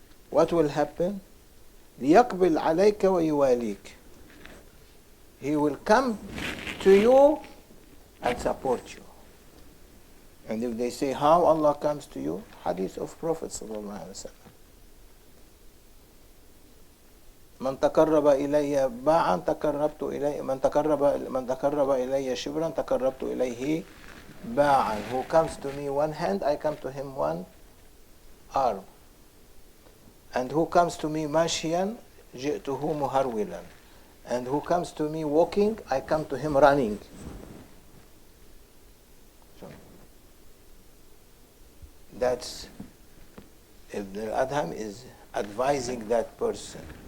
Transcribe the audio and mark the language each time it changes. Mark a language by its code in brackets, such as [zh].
[en] What will happen? [ar] لِيَقْبِلْ عَلَيْكَ وَيُوَالِيكَ. [en] He will come to you and support you. And if they say, how Allah comes to you? Hadith of Prophet sallallahu alaihi wasallam. [ar] من تقرب إلي باعا تقربت إليه من تقرب إلي شبرا تقربت إليه باعا. [en] Who comes to me one hand, I come to him one arm. And who comes to me [ar] ماشيا جئته مهرولا. [en] And who comes to me walking, I come to him running. So that's Ibn al-Adham is advising that person.